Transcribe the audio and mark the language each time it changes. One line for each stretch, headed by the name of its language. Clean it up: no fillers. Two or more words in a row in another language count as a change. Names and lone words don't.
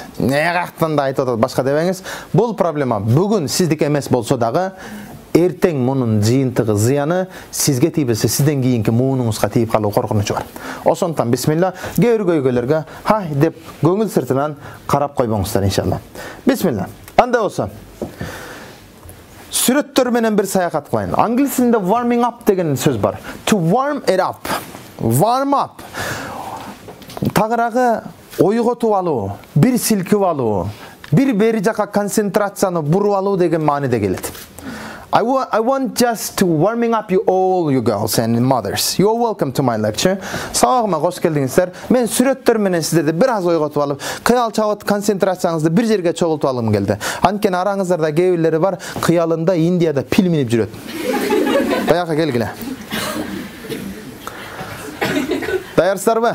Kyrgyz: Каяктан да айтып атат башка дебеңиз. Бул проблема бүгүн сиздики эмес болсо дагы, эртең мунун жыйынтыгы, зыяны сизге тийбесе, сизден кийинки муунуңузга тийип калуу коркунучу бар. Ошондуктан бисмилла, кээ бир көйгөйлөргө хай деп көңүл сыртынан карап койбоңуздар иншалла. Бисмилла. Андай болсо, сүрөттөр менен бир саякат кылайын. Англис тилинде
English: warming up
Kyrgyz: деген сөз бар.
English: To warm it up. Warm up.
Kyrgyz: Тагыраагы ойготуп алуу, бир силкип алуу, бир бери жака концентрацияны буруп алуу деген мааниде келет.
English: I want just to warming up you all, you girls and mothers. You are welcome to my lecture.
Kyrgyz: Сабагыма кош келдиңиздер. Мен сүрөттөр менен сиздерди бир аз ойготуп алып, кыял чабыт концентрацияңызды бир жерге чогултуп алгым келди. Анткени араңыздарда кээ бирлери бар, кыялында Индияда пил минип жүрөт. Баягы келгиле. Даярсыздарбы?